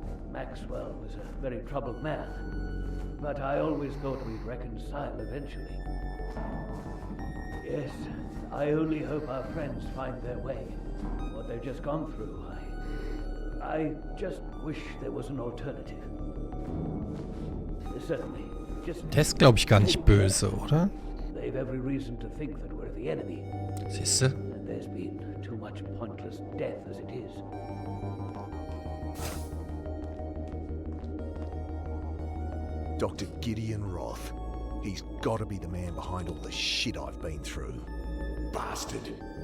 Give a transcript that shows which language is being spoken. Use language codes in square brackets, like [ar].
[en] Maxwell was a very troubled man. But I always thought we'd reconcile eventually. Yes, I only hope our friends find their way. What they've just gone through, I just wish there was an alternative. Certainly. [de] Der ist, glaube ich, gar nicht böse, oder? [en] They've every reason to think that we're the enemy. [de] Siehste? [en] And there's been too much pointless death as it is. Dr. Gideon Roth. He's got to be the man behind all the shit I've been through. Bastard.